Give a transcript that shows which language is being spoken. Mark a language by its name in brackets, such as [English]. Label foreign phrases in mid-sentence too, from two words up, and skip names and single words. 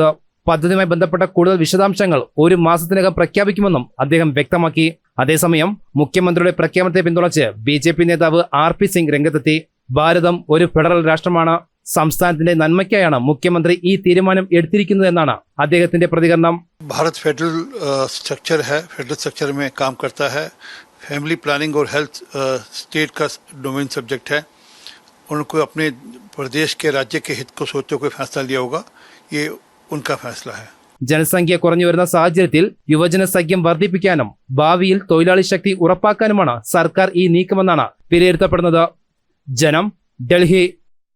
[Malayalam] പദ്ധതിയുമായി ബന്ധപ്പെട്ട കൂടുതൽ വിശദാംശങ്ങൾ ഒരു മാസത്തിനകം പ്രഖ്യാപിക്കുമെന്നും അദ്ദേഹം വ്യക്തമാക്കി. അതേസമയം മുഖ്യമന്ത്രിയുടെ പ്രഖ്യാപനത്തെ പിന്തുണച്ച് BJP നേതാവ് RP സിംഗ് രംഗത്തെത്തി. ഭാരതം ഒരു ഫെഡറൽ രാഷ്ട്രമാണ്. സംസ്ഥാനത്തിന്റെ നന്മയ്ക്കായാണ് മുഖ്യമന്ത്രി ഈ തീരുമാനം എടുത്തിരിക്കുന്നതെന്നാണ് അദ്ദേഹത്തിന്റെ പ്രതികരണം. [Hindi] भारत [English] federal structure [Hindi] है, [English] federal structure [Hindi] में काम करता है. [English] family planning [Hindi] और [English] health state [Hindi] का [English] domain subject [Hindi] है. उनको अपने प्रदेश के राज्य के हित को सोचते हुए फैसला लिया होगा. ये उनका फैसला है. [Malayalam] ജനസംഖ്യ കുറഞ്ഞു വരുന്ന സാഹചര്യത്തിൽ യുവജന സഖ്യം വർദ്ധിപ്പിക്കാനും ഭാവിയിൽ തൊഴിലാളി ശക്തി ഉറപ്പാക്കാനുമാണ് സർക്കാർ ഈ നീക്കമെന്നാണ് വിലയിരുത്തപ്പെടുന്നത്. ജനം, ഡൽഹി.